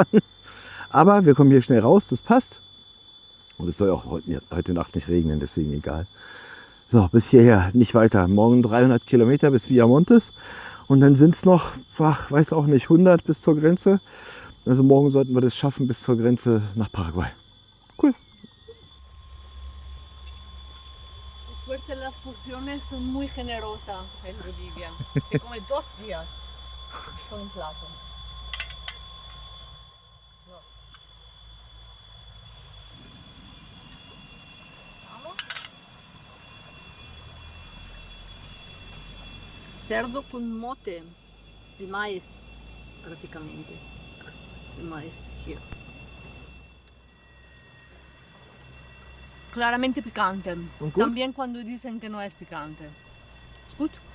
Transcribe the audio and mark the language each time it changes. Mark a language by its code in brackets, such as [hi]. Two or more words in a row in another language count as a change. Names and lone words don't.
[de] Aber wir kommen hier schnell raus, das passt. Und es soll auch heute Nacht nicht regnen, deswegen egal. So, bis hierher, nicht weiter. Morgen 300 Kilometer bis Villamontes. Und dann sind es noch, weiß auch nicht, 100 bis zur Grenze. Also morgen sollten wir das schaffen bis zur Grenze nach Paraguay. Cool. [es] Suerte, las porciones son muy generosas en Bolivia. Se come 2 días con un plato. Cerdo con mote, el maíz prácticamente, el maíz here. Claramente picante. También cuando dicen que no es picante. [de] Es gut.